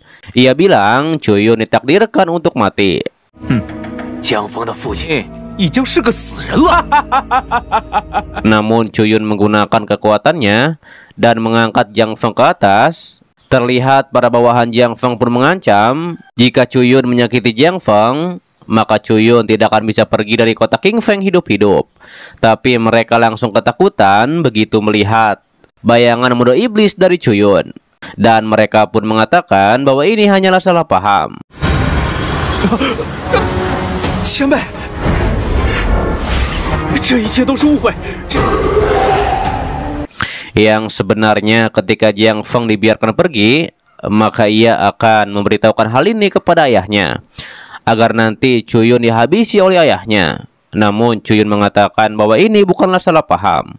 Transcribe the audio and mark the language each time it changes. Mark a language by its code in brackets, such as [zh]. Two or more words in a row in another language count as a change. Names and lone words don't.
[id] Ia bilang Chuyun ditakdirkan untuk mati. [zh] 江峰的父亲已经是个死人了。 [id] Namun Chuyun menggunakan kekuatannya dan mengangkat Jiang Feng ke atas. Terlihat para bawahan Jiang Feng pun mengancam jika Chuyun menyakiti Jiang Feng, maka Chuyun tidak akan bisa pergi dari kota Qingfeng hidup-hidup. Tapi mereka langsung ketakutan begitu melihat bayangan muda iblis dari Chuyun, dan mereka pun mengatakan bahwa ini hanyalah salah paham. [zh] 前辈，这一切都是误会。 [id] Yang sebenarnya ketika Jiang Feng dibiarkan pergi, maka ia akan memberitahukan hal ini kepada ayahnya agar nanti Chuyun dihabisi oleh ayahnya. Namun Chuyun mengatakan bahwa ini bukanlah salah paham.